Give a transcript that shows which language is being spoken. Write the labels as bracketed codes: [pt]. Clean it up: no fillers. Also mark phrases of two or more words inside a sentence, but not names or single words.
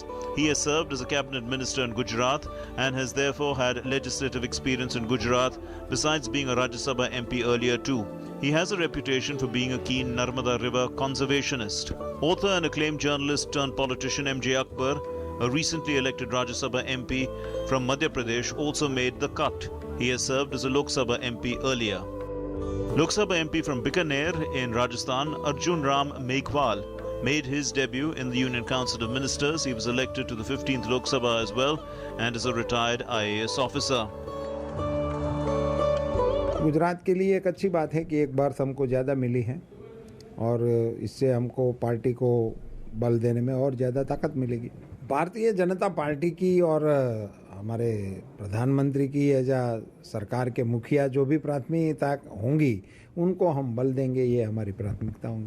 [en] He has served as a cabinet minister in Gujarat and has therefore had legislative experience in Gujarat besides being a Rajya Sabha MP earlier too. He has a reputation for being a keen Narmada River conservationist. Author and acclaimed journalist turned politician M.J. Akbar, a recently elected Rajya Sabha MP from Madhya Pradesh, also made the cut. He has served as a Lok Sabha MP earlier. Lok Sabha MP from Bikaner in Rajasthan, Arjun Ram Meghwal, made his debut in the Union Council of Ministers. He was elected to the 15th Lok Sabha as well and is a retired IAS officer. [hi] गुजरात के लिए एक अच्छी बात है कि एक बार हमको ज़्यादा मिली है और इससे हमको पार्टी को बल देने में और ज़्यादा ताकत मिलेगी। भारतीय जनता पार्टी की और हमारे प्रधानमंत्री की या सरकार के मुखिया जो भी प्राथमिकता होंगी उनको हम बल देंगे, ये हमारी प्राथमिकता होंगी।